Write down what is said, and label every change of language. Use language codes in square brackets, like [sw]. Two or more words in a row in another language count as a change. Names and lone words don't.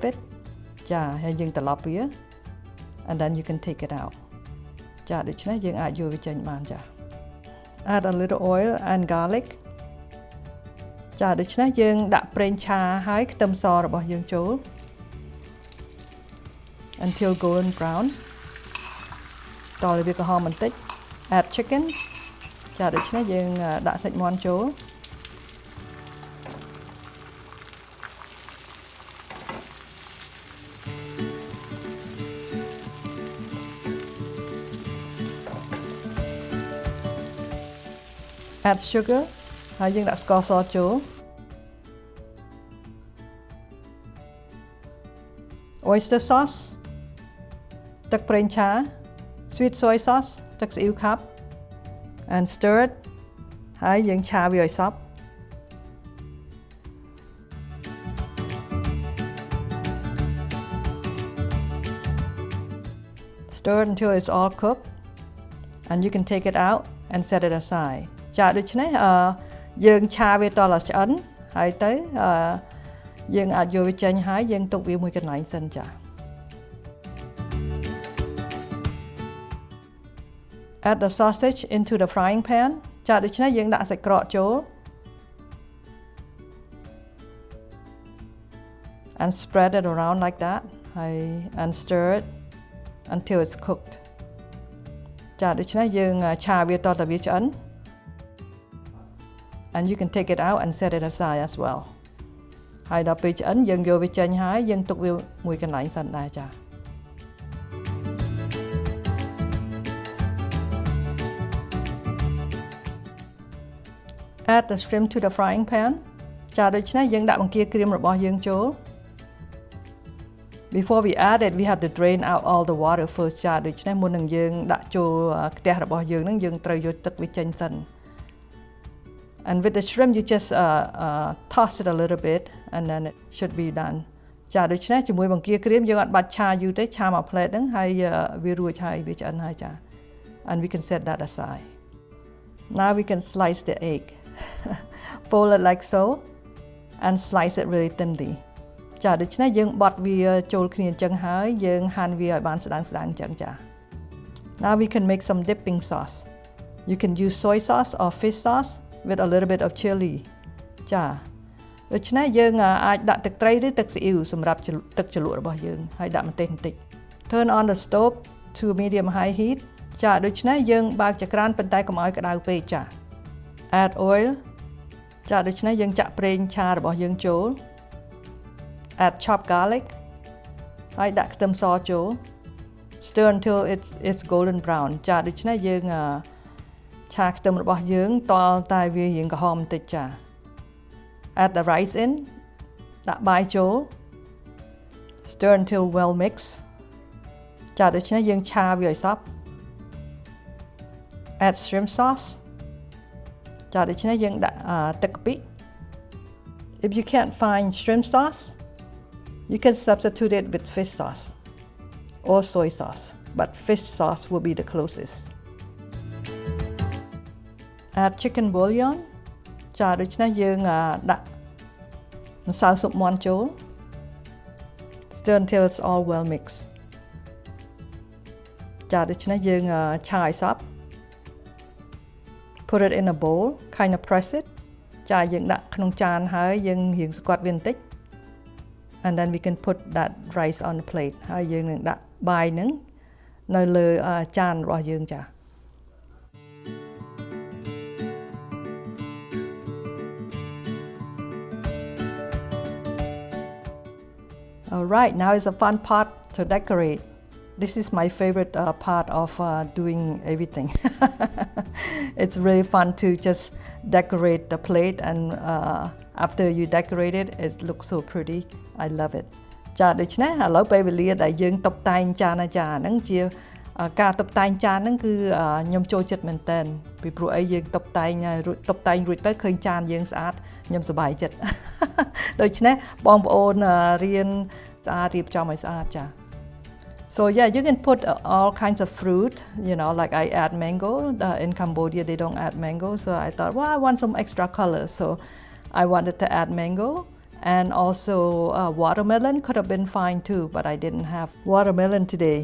[km] it ចាហើយយើងត្រឡប់វា [en] and then you can take it out [km] ចាដូច្នេះយើងអាចយកវាចេញបានចា [en] Add a little oil and garlic [km] ចាដូច្នេះយើងដាក់ប្រេងឆាហើយខ្ទឹមសរបស់យើងចូល [en] until golden brown [km] តរវាក្រហមបន្តិច [en] add chicken [km] ចាដូច្នេះយើងដាក់សាច់មាន់ចូល [en] add sugar [km] ហើយយើងដាក់ស្ករសចូល [en] oyster sauce [km] ទឹកប្រេងឆា [en] sweet soy sauce [km] ទឹកស៊ីអ៊ីវខាប់ [en] and stir it [km] ហើយយើងឆាវាឲ្យសព្វ [en] stir it until it's all cooked and you can take it out and set it aside [km] ចាដូច្នេះយើងឆាវាតដល់ឆ្អិនហើយទៅយើងអាចយកវាចេញហើយយើងទុកវាមួយកន្លែងសិនចា [en] Add the sausage into the frying pan [km] ចាដូច្នេះយើងដាក់សាច់ក្រកចូល [en] and spread it around like that ហើយ and stir it until it's cooked [km] ចាដូច្នេះយើងឆាវាតតែវាឆ្អិន [en] and you can take it out and set it aside as well [km] ហើយដល់ពេលឆ្អិនយើងយកវាចេញហើយយើងទុកវាមួយកន្លែងសិនដែរចា [en] Add the shrimp to the frying pan [km] ចាដូច្នេះយើងដាក់បង្គាក្រៀមរបស់យើងចូល [en] Before we add it we have to drain out all the water first [km] ចាដូច្នេះមុននឹងយើងដាក់ចូលខ្ទះរបស់យើងនឹងយើងត្រូវយកទឹកវាចេញសិន [en] And with the shrimp you just toss it a little bit and then it should be done [km] ចាដូច្នេះជាមួយបង្គាក្រៀមយើងអត់បា ច់ឆាយូរទេឆាមួយផ្លែតហ្នឹងហើយវារួចហើយវាឆ្អិនហើយចា [en] And we can set that aside Now we can slice the egg Fold it like so and slice it really thinly [km] ចាដូច្នេះយើងបត់វាចូល គ្នាអញ្ចឹងហើយយើងហាន់វាឲ្យបានស្ដើងៗអញ្ចឹងចា [en] Now we can make some dipping sauce You can use soy sauce or fish sauce with a little bit of [km] chilli ចាដូច្នេះយើងអាចដាក់ទឹកត្រីឬទឹកស៊ីអ៊ីវសម្រាប់ទឹកជ្រលក់របស់យើងហើយដាក់ម្ទេសបន្តិច [en] Turn on the stove to medium high heat [km] ចាដូច្នេះយើងបើកចក្រានប៉ុន្តែកុំឲ្យក្តៅពេកចា Add oil ចាដូច្នេះយើងចាក់ប្រេងឆារបស់យើងចូល [en] Add chopped garlic [km] ហើយដាក់ខ្ទឹមសចូល [en] Stir until it's golden brown [km] ចាដូច្នេះយើងឆាខ្ទឹមរបស់យើងតតែវារៀងក្រហមបន្តិចចា [en] Add the rice in [km] ដាក់បាយចូល [en] Stir until well mixed [km] ចាដូច្នេះយើងឆាវាឲ្យសព្វ [en] add shrimp sauce [km] ចាដូច្នេះយើងដាក់ទឹកកាពិ [en] If you can't find shrimp sauce you can substitute it with fish sauce or soy sauce but fish sauce will be the closest add chicken bouillon [km] ចាដូច្នេះយើងដាក់ម្សៅស៊ុបមាន់ចូល [en] stir until it's all well mixed ចា [km] ដូច្នេះយើងឆាឲ្យសព្វ [en] put it in a bowl kind of press it [km] ចាយើងដាក់ក្នុងចានហើយយើងរៀងស្គាត់វាបន្តិច [en] and then we can put that rice on the plate [km] ហើយយើងនឹងដាក់បាយហ្នឹងនៅលើចានរបស់យើងចា [en] Alright, now is a fun part to decorate. This is my favorite part of doing everything. It's really fun to just decorate the plate and after you decorate it, it looks so pretty. I love it. [km] ចាដូច្នេះឥឡូវពេលវេលាដែលយើងតុបតែងចានហ្នឹងជាការតុបតែងចានហ្នឹងគឺខ្ញុំចូលចិត្តមែនតើពីព្រោះអីយើងតុបតែងរួចទៅឃើញចានយើងស្អាតខ្ញុំសប្បាយចិត្ត ដូច្នេះបងប្អូនរៀនស្អាតរៀបចំឲ្យស្អាតចា [en] So yeah, you can put all kinds of fruit, you know, like I add mango. In Cambodia, they don't add mango. So I thought, well, I want some extra color. So I wanted to add mango. And also watermelon could have been fine too, but I didn't have watermelon today.